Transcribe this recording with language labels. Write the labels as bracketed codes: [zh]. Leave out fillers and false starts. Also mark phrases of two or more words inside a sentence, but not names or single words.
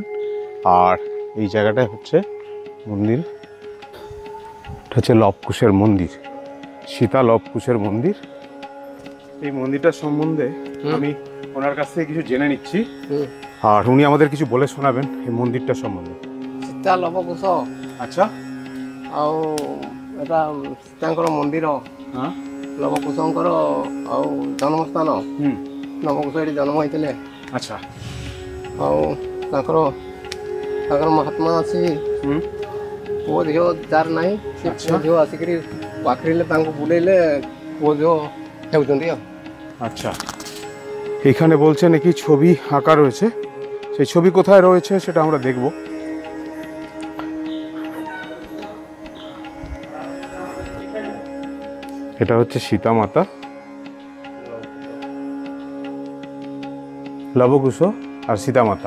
[bn] আর এই জায়গাটায় হচ্ছে মন্দির, এটা হচ্ছে লবকুশের মন্দির, সীতা লবকুশের মন্দির। এই মন্দিরটার সম্বন্ধে আমি ওনার কাছ থেকে কিছু জেনে নিচ্ছি, আর উনি আমাদের কিছু বলে শোনাবেন এই মন্দিরটার সম্বন্ধে। [or] ସୀତା ଲବକୁଶ [bn] আচ্ছা, [or] ଆଉ ଏଟା ସୀତାଙ୍କର ମନ୍ଦିର, ଲବକୁଶଙ୍କର ଆଉ ଜନ୍ମସ୍ଥାନ। ଲବକୁଶ ଏଠି ଜନ୍ମ ହେଇଥିଲେ। ଆଚ୍ଛା, ଆଉ ତାଙ୍କର ମହାତ୍ମା ଅଛି। ପୁଅ ଝିଅ ଯାର ନାହିଁ, ସେ ପୁଅ ଝିଅ ଆସିକିରି ପାଖରିଲେ ତାଙ୍କୁ ବୁଲେଇଲେ ପୁଅ ଝିଅ ହେଉଛନ୍ତି ଆଉ। [bn] আচ্ছা, এখানে বলছে নাকি ছবি আঁকা রয়েছে, সেই ছবি কোথায় রয়েছে সেটা আমরা দেখব। এটা হচ্ছে সীতা মাতা, লবকুশ আর সীতা মাতা।